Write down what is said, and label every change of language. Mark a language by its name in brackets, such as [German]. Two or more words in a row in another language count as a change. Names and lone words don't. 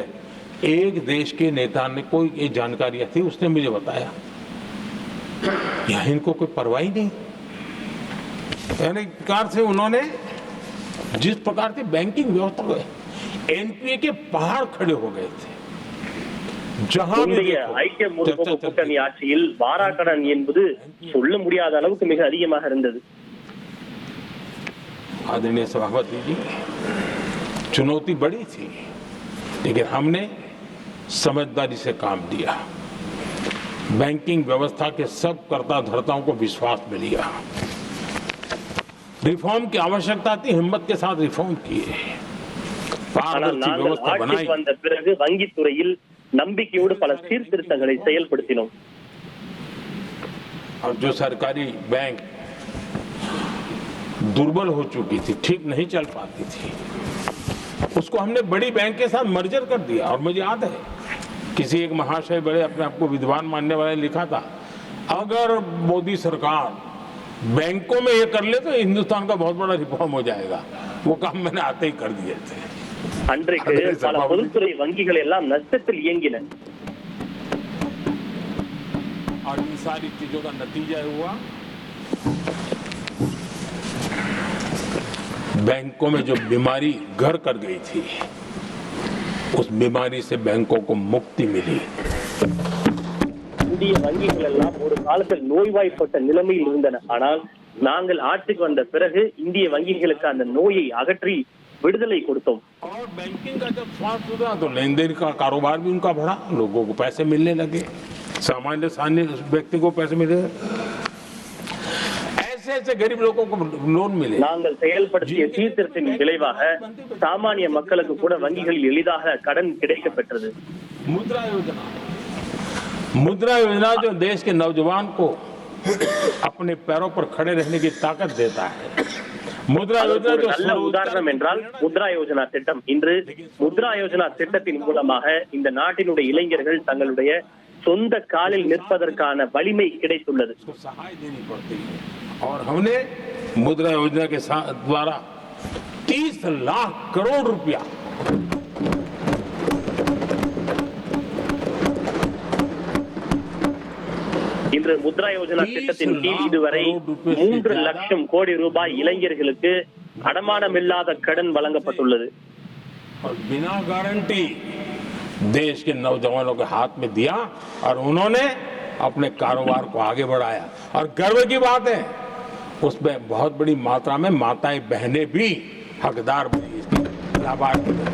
[Hindi] एक देश के नेता ने कोई एक जानकारियां थी, उसने मुझे बताया यहाँ इनको कोई परवाह ही नहीं। यानी प्रकार से उन्होंने जिस प्रकार से बैंकिंग व्यवस्था को एनपीए के पहाड़ खड़े हो गए थे। जहां [Tamil] ஐக்கிய முற்போக்கு கூட்டணி ஆட்சியில் வாராக்கடன் என்பது சொல்ல முடியாத அளவுக்கு மிக அதிகமாக இருந்தது। [Hindi] आदरणीय सभापति जी, चुनौती बड़ी थी, लेकिन हमने समझदारी से काम दिया। बैंकिंग व्यवस्था के सब कर्ता धर्ताओं को विश्वास में लिया। रिफॉर्म की आवश्यकता थी, हिम्मत के साथ रिफॉर्म किए, पारदर्शी व्यवस्था बनाई। [Tamil] வந்த பிறகு வங்கித்துறையில் நம்பிக்கையோடு பல சீர்திருத்தங்களை செயல்படுத்தினோம்। [Hindi] और जो सरकारी बैंक दुर्बल हो चुकी थी, ठीक नहीं चल पाती थी, उसको हमने बड़ी बैंक के साथ मर्जर कर दिया। और मुझे याद है किसी एक महाशय बड़े अपने आप को विद्वान मानने वाले ने लिखा था, अगर मोदी सरकार बैंकों में ये कर ले तो हिंदुस्तान का बहुत बड़ा रिफॉर्म हो जाएगा। वो काम मैंने आते ही कर दिए थे। [Tamil] அன்றைக்கு பல பொதுத்துறை வங்கிகள் எல்லாம் நஷ்டத்தில் இயங்கின। [Hindi] और इन सारी चीजों का नतीजा हुआ बैंकों में जो बीमारी घर कर गई थी, उस बीमारी से बैंकों को मुक्ति मिली। [Tamil] இந்திய வங்கிகள் எல்லாம் ஒரு காலத்தில் நோய்வாய்ப்பட்ட நிலைமையில் இருந்தன। ஆனால் நாங்கள் ஆட்சிக்கு வந்த பிறகு இந்திய வங்கிகளுக்கு அந்த நோயை அகற்றி विடுதலை கொடுத்தோம்। [Hindi] और बैंकिंग का जब स्वास्थ्य सुधरा तो लेन देन का कारोबार भी उनका बढ़ा, लोगों को पैसे मिलने लगे, सामान्य व्यक्ति को पैसे मिले, ऐसे ऐसे गरीब लोगों को लोन मिले। [Tamil] நாங்கள் செயல்படுத்திய சீர்திருத்தத்தின் விளைவாக சாமானிய மக்களுக்கு கூட வங்கிகளில் எளிதாக கடன் கிடைக்கப் பெற்றது। [Hindi] मुद्रा योजना जो देश के नौजवान को अपने पैरों पर खड़े रहने की ताकत देता है। मुद्रा योजना जो [Tamil] நல்ல உதாரணம் என்றால் முத்ரா யோஜனா திட்டம்। இன்று முத்ரா யோஜனா திட்டத்தின் மூலமாக இந்த நாட்டினுடைய இளைஞர்கள் தங்களுடைய சொந்த காலில் நிற்பதற்கான வலிமை கிடைத்துள்ளது। [Hindi] सहाय देनी पड़ती है और हमने मुद्रा योजना के द्वारा 30 लाख करोड़ रुपया [Tamil] இன்று முத்ரா யோஜனா திட்டத்தின் கீழ் இதுவரை 3 லட்சம் கோடி ரூபாய் இளைஞர்களுக்கு அடமானமில்லாத கடன் வழங்கப்பட்டுள்ளது। [Hindi] और बिना गारंटी देश के नौजवानों के हाथ में दिया और उन्होंने अपने कारोबार को आगे बढ़ाया। और गर्व की बात है उसमें बहुत बड़ी मात्रा में माताएं बहनें भी हकदार बनी, लाभार्थी।